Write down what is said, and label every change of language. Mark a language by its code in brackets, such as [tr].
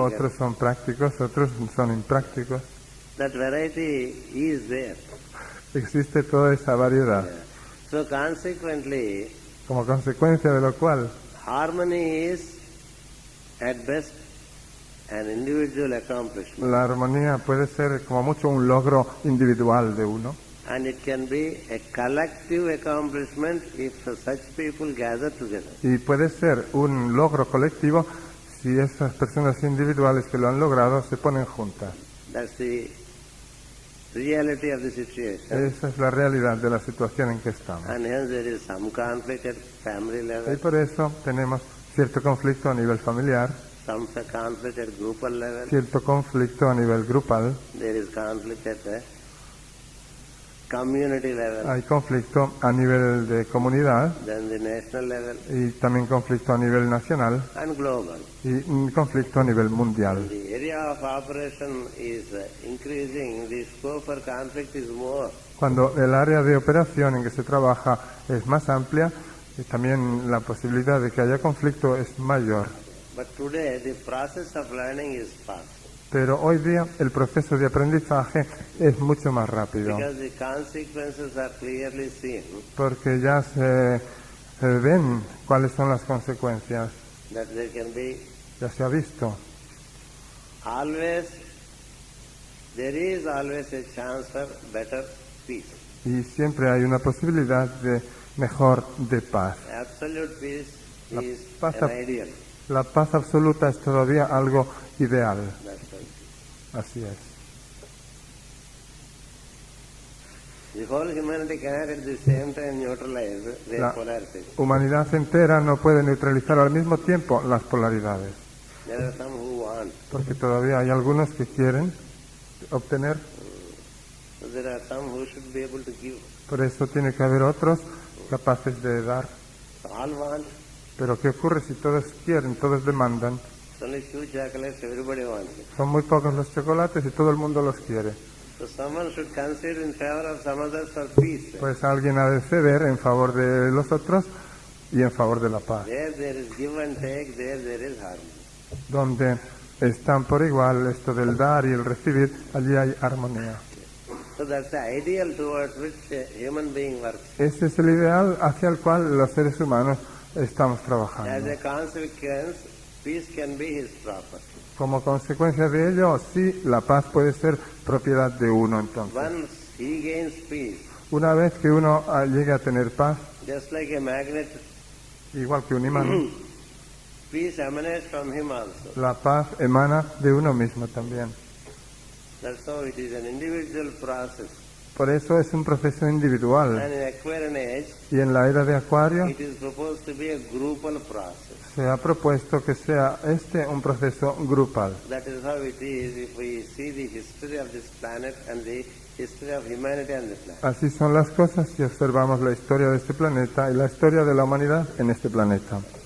[es] otros son prácticos, otros son imprácticos. [en] That variety is there. [es] Existe toda esa variedad. [en] So consequently, [es] Como consecuencia de lo cual, [en] harmony is at best an individual accomplishment, [es] la armonía puede ser como mucho un logro individual de uno, [en] and it can be a collective accomplishment if such people gather together. [es] y puede ser un logro colectivo si esas personas individuales que lo han logrado se ponen juntas. [en] That's the reality of the situation. [es] Esa es la realidad de la situación en que estamos. [en] And hence there is some conflict at family [es] Y [en] level, [es] por eso tenemos cierto conflicto a nivel familiar, [en] some conflict at groupal level, [es] cierto conflicto a nivel grupal, [en] there is conflict at the community level, [es] hay conflicto a nivel de comunidad [en] then the national level, [es] y también conflicto a nivel nacional [en] and global. [es] y un conflicto a nivel mundial. [en] The area of operation is increasing, the scope for conflict is more. [es] Cuando el área de operación en que se trabaja es más amplia, también la posibilidad de que haya conflicto es mayor. [en] But today the process of learning is fast [es] Pero hoy día el proceso de aprendizaje es mucho más rápido, [en] because the consequences are clearly seen [es] porque ya se ven cuáles son las consecuencias, [en] that there can be [es] ya se ha visto. [en] always, there is always a chance for better peace. [es] Y siempre hay una posibilidad de mejor de paz. [en] Absolute peace [es] La [en] is [es] paz [en] an [es] ab- [en] ideal. [es] La paz absoluta es todavía algo ideal, [en] That's right. [es] así es. [en] The whole humanity cannot at the same time neutralize their [es] La [en] polarities. [es] humanidad entera no puede neutralizar al mismo tiempo las polaridades, [en] There are some who want, [es] porque todavía hay algunos que quieren obtener, [en] so there are some who should be able to give. [es] por eso tiene que haber otros capaces de dar. [en] So all want, [es] Pero ¿qué ocurre si todos quieren, todos demandan? [en] only few chocolates, everybody wants it. [es] Son muy pocos los chocolates y todo el mundo los quiere. [en] So someone should concede in favor of some others for peace. [es] Pues alguien ha de ceder en favor de los otros y en favor de la paz. [en] There is give and take, there is harmony. [es] Donde están por igual esto del dar y el recibir, allí hay armonía. [en] So that's the ideal towards which a human being works. [es] Ese es el ideal hacia el cual los seres humanos estamos [en] As [es] trabajando. [en] a consequence, peace can be his property. [es] Como consecuencia de ello, sí, la paz puede ser propiedad de uno entonces. [en] Once he gains peace, [es] Una vez que uno llegue a tener paz, [en] just like a magnet, [es] igual que un imán, [en] peace emanates from him also. [es] la paz emana de uno mismo también. [en] That's how it is an individual process. [es] Por eso es un proceso individual. [en] And in Aquarian age, [es] Y en la era de Acuario [en] it is proposed to be a groupal process. [es] se ha propuesto que sea un proceso grupal. [en] That is how it is if we see the history of this planet and the history of humanity and the planet. [es] Así son las cosas si observamos la historia de este planeta y la historia de la humanidad en este planeta.